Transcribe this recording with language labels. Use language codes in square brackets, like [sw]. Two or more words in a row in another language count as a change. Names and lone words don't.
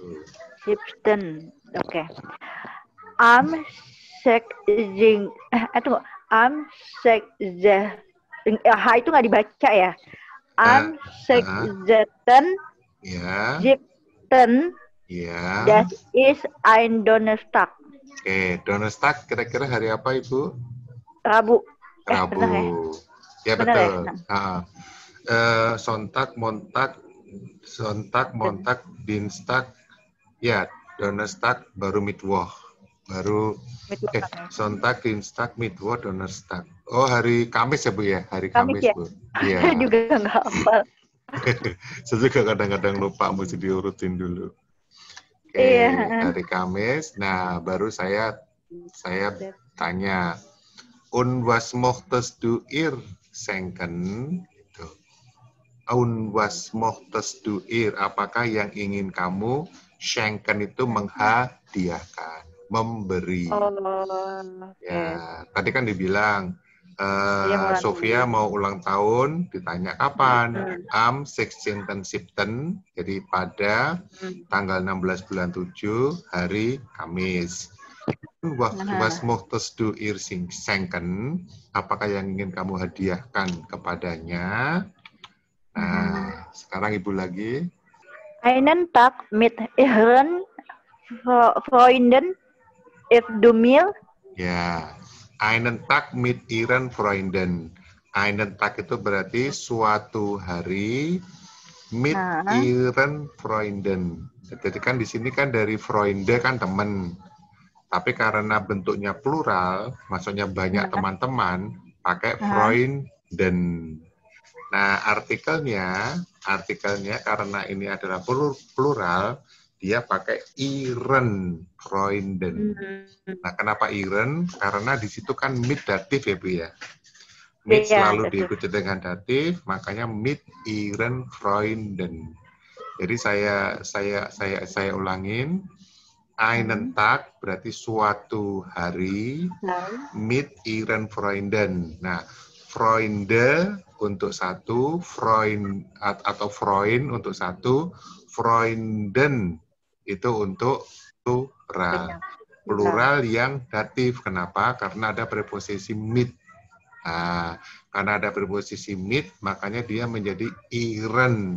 [id] 17. Oke. Am 16. Tunggu. Am 16. H itu nggak dibaca ya. [de] Am 16. [id] Ya. 17. Ya. [de] Das ist ein Donnerstag. [id] Oke, Donnerstag kira-kira hari apa Ibu? Rabu. Rabu. Ya benar betul. Ya? [de] Sonntag, Montag, Dienstag. Ya, Donnerstag baru Mittwoch. Sonntag, Dienstag, Mittwoch, Donnerstag. [id] Oh, hari Kamis ya Bu ya? Hari Kamis ya? Bu. Iya. Juga nggak hafal. Saya juga kadang-kadang lupa, mesti diurutin dulu. Oke, hari Kamis. Nah, baru saya tanya, [de] was möchtest du ihr schenken? Gitu. Was möchtest du ihr? [id] Apakah yang ingin kamu schenken itu menghadiahkan, memberi? Ya, tadi kan dibilang Sofia mau ulang tahun, ditanya kapan? [de] Am 16. [id] September, jadi pada tanggal 16 bulan 7, hari Kamis. [de] Was möchtest du ihr schenken? [id] Apakah yang ingin kamu hadiahkan kepadanya? Nah, sekarang Ibu lagi. [de] Einen Tag mit ihren Freunden if du mir. Ya, einen Tag mit ihren Freunden. Einen Tag [id] itu berarti suatu hari [de] mit ihren Freunden. [id] Jadi kan di sini kan dari Freunde kan teman. Tapi karena bentuknya plural, maksudnya banyak teman-teman, pakai Freunden. Nah, artikelnya karena ini adalah plural, dia pakai [de] ihren Freunden. [id] Nah, kenapa ihren? Karena di situ kan mit datif ya Bu ya. Mit selalu diikuti dengan datif, makanya [de] mit ihren Freunden. [id] Jadi saya ulangin. Einen Tag berarti suatu hari mit ihren Freunden. Nah, Freunde untuk satu, Freund atau Freund untuk satu, Freunden itu untuk plural. Plural yang datif. Kenapa? Karena ada preposisi mit. Nah, karena ada preposisi mit, makanya dia menjadi ihren.